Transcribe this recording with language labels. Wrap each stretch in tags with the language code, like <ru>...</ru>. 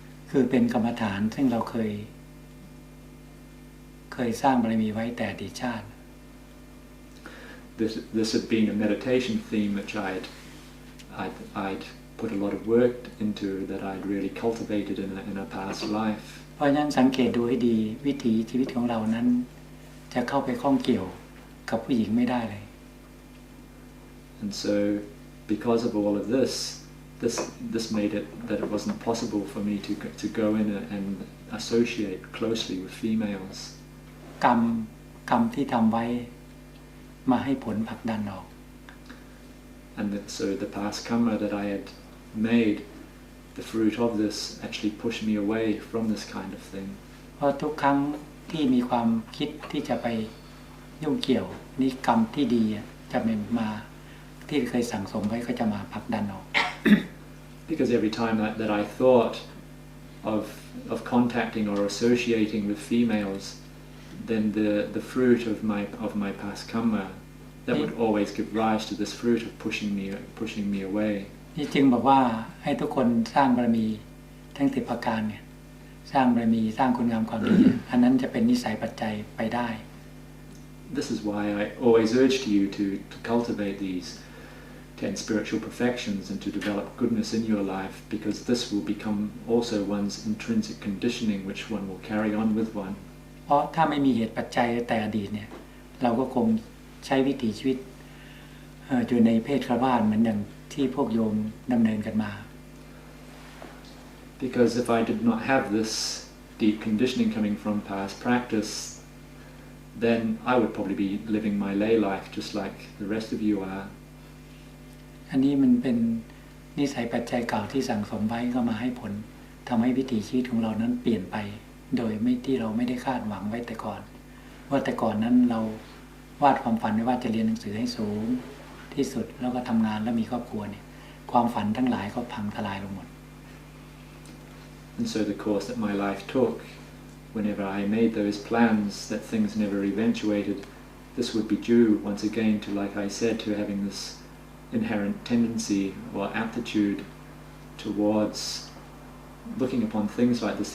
<th>คือเป็นกรรมฐานซึ่งเราเคยสร้างบารมีไว้แต่อดีตชาติ</th> <en>this had been a meditation theme which I'd put a lot of work into, that I'd really cultivated in a past life.</en> <th>เพราะฉะนั้นสังเกตดูให้ดีวิถีชีวิตของเรานั้นจะเข้าไปข้องเกี่ยวกับผู้หญิงไม่ได้เลย</th> <en>And so, because of all of this made it that it wasn't possible for me to go in and associate closely with females.</en> <th>กรรมที่ทำไว้มาให้ผลผลักดันออก</th> <en>And so the past karma that I had made, the fruit of this actually pushed me away from this kind of thing.</en> <th>เพราะทุกครั้งที่มีความคิดที่จะไปยุ่งเกี่ยวนี่กรรมที่ดีจะมาที่เคยสั่งสมไว้ก็จะมาผลักดันออก</th> <en>Because every time that I thought of contacting or associating with females, then the fruit of my past karma that would always give rise to this fruit of pushing me away.</en> <th>นี่จึงบอกว่าให้ทุกคนสร้างบารมีทั้ง10ประการเนี่ยสร้างบารมีสร้างคุณงามความดีอันนั้นจะเป็นนิสัยปัจจัยไปได้</th> <en>This is why I always urge you to cultivate these 10 spiritual perfections and to develop goodness in your life, because this will become also one's intrinsic conditioning which one will carry on with one.</en> <th>เพราะถ้าไม่มีเหตุปัจจัยแต่อดีตเนี่ยเราก็คงใช้วิถีชีวิตอยู่ในเพศฆราวาสเหมือนอย่างที่พวกโยมดำเนินกันมา</th> <en>Because if I did not have this deep conditioning coming from past practice, then I would probably be living my lay life just like the rest of you are.</en> <th>อันนี้มันเป็นนิสัยปัจจัยเก่าที่สั่งสมไว้ก็มาให้ผลทำให้วิถีชีวิตของเรานั้นเปลี่ยนไปโดยที่เราไม่ได้คาดหวังไว้แต่ก่อนว่าแต่ก่อนนั้นเราวาดความฝันไว้ว่าจะเรียนหนังสือให้สูงที่สุดแล้วก็ทำงานแล้วมีครอบครัวเนี่ยความฝันทั้งหลายก็พังทลายลงหมด</th> <en>And so the course that my life took, whenever I made those plans that things never eventuated, this would be due once again to, like I said, to having this inherent tendency or aptitude towards looking upon things like this.</en>